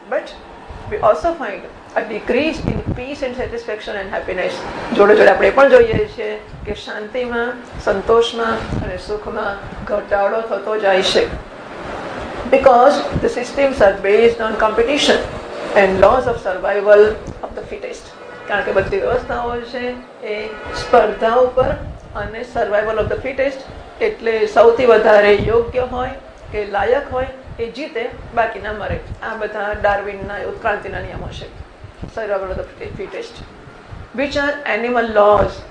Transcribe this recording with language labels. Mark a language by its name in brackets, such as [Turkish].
[English] But we also find a decrease in peace and satisfaction and happiness. [Gujarati] જોડે જોડે આપણે પણ જોઈએ છીએ કે શાંતિમાં, સંતોષમાં અને સુખમાં ઘટાડો થતો જાય છે. [English] Because the systems are based on competition and laws of survival of the fittest. [Gujarati] કારણ કે બધી વ્યવસ્થાઓ છે એ સ્પર્ધા ઉપર અને સર્વાઈવલ ઓફ ધ ફિટેસ્ટ, એટલે સૌથી વધારે યોગ્ય હોય કે લાયક હોય એ જીતે, બાકીના મરે. આ બધા ડાર્વિનના ઉત્ક્રાંતિના નિયમો છે. [English] Survival of the fittest which are animal laws.